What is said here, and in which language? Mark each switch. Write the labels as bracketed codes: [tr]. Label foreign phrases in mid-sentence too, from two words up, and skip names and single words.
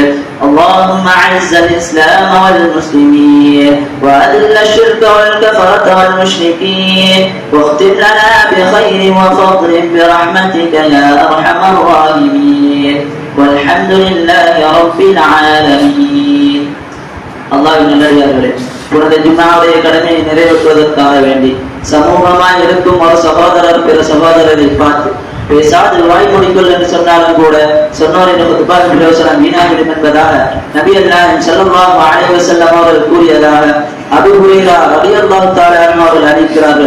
[ar] اللهم أعز الإسلام والمسلمين وأذل الشرك والكفرة والمشركين واختم لنا بخير وفضل برحمتك يا أرحم الراحمين والحمد لله رب العالمين. [ta] அல்லாஹ்வின் நல்லடியார்களே, புனித ஜும்ஆவுடைய கடமையை நிறைவேற்றுவதற்காக வேண்டி சமூகமாய் இருக்கும் ஒரு சகோதரர் பிற சகோதரரை பார்த்து பேசாது வாய்மொழிகள் என்று சொன்னாலும் கூட சொன்னோரின் பிரயோசனம் வீணாகிடும் என்பதாக நபிகள் நாயகம் [ar] صلى الله عليه وسلم [ta] அவர்கள் கூறியதாக அபூ ஹுரைரா [ar] رضي الله تعالى عنه [ta] அவர்கள் அறிவிக்கிறார்கள்.